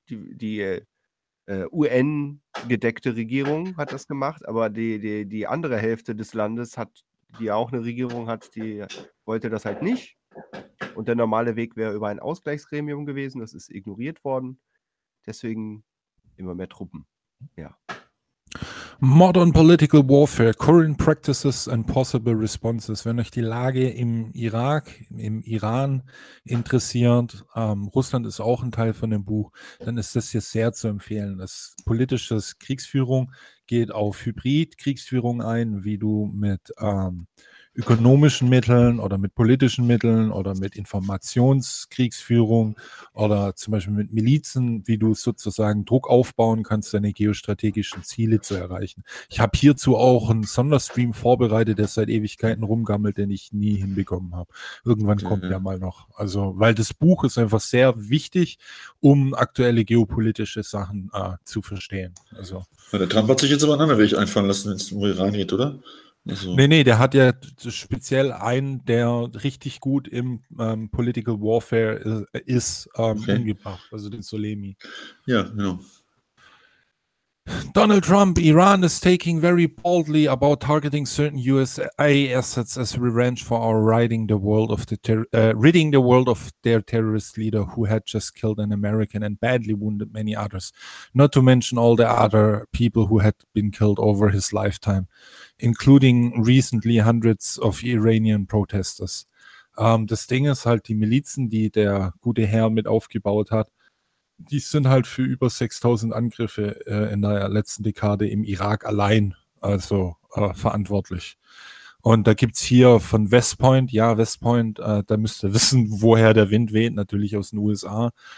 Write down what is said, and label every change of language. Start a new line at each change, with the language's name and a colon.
German: Die UN-gedeckte Regierung hat das gemacht, aber die andere Hälfte des Landes, die wollte das halt nicht. Und der normale Weg wäre über ein Ausgleichsgremium gewesen, das ist ignoriert worden. Deswegen immer mehr Truppen. Ja.
English: Modern political warfare, current practices and possible responses.
German: Wenn euch die Lage im Irak, im Iran interessiert, Russland ist auch ein Teil von dem Buch, dann ist das hier sehr zu empfehlen. Das politische Kriegsführung geht auf Hybrid-Kriegsführung ein, wie du mit ökonomischen Mitteln oder mit politischen Mitteln oder mit Informationskriegsführung oder zum Beispiel mit Milizen, wie du sozusagen Druck aufbauen kannst, deine geostrategischen Ziele zu erreichen. Ich habe hierzu auch einen Sonderstream vorbereitet, der seit Ewigkeiten rumgammelt, den ich nie hinbekommen habe. Irgendwann kommt der mal noch. Also, weil das Buch ist einfach sehr wichtig, um aktuelle geopolitische Sachen zu verstehen. Also. Ja, der Trump hat sich jetzt aber einen anderen Weg einfallen lassen, wenn es um Iran geht, oder? Also. Nee, der hat ja speziell einen, der richtig gut im Political Warfare ist, umgebracht, also den Soleimani. Ja, genau.
English: Donald Trump, Iran is taking very boldly about targeting certain USA assets as revenge for our ridding the world of their terrorist leader who had just killed an American and badly wounded many others, not to mention all the other people who had been killed over his lifetime, including recently hundreds of Iranian protesters.
German: Das Ding ist halt, die Milizen, die der gute Herr mit aufgebaut hat, die sind halt für über 6000 Angriffe in der letzten Dekade im Irak allein, also verantwortlich. Und da gibt es hier von West Point, ja, West Point, da müsst ihr wissen, woher der Wind weht, natürlich aus den USA.